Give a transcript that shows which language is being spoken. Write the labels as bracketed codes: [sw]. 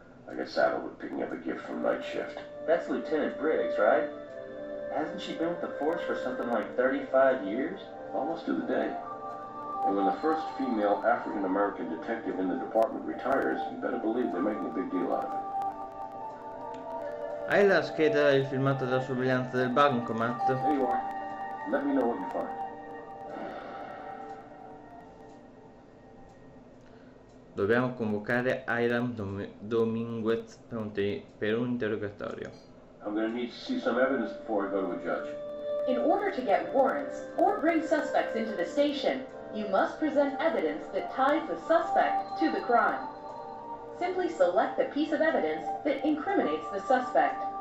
[en] I get saddled with picking up a gift from night shift. That's Lieutenant Briggs, right? Hasn't she been with the force for something like 35 years? Almost to the day. And when the first female African-American detective in the department retires, you better believe they're making a big deal out of it. [it] Hai la scheda del filmato della sorveglianza del bancomat? [en] There you are. Let me know what you find. [it] Dobbiamo convocare Hiram Dominguez per un interrogatorio. [en] I'm going to need to see some evidence before I go to a judge. In order to get warrants or bring suspects into the station, you must present evidence that ties the suspect to the crime. Simply select the piece of evidence that incriminates the suspect.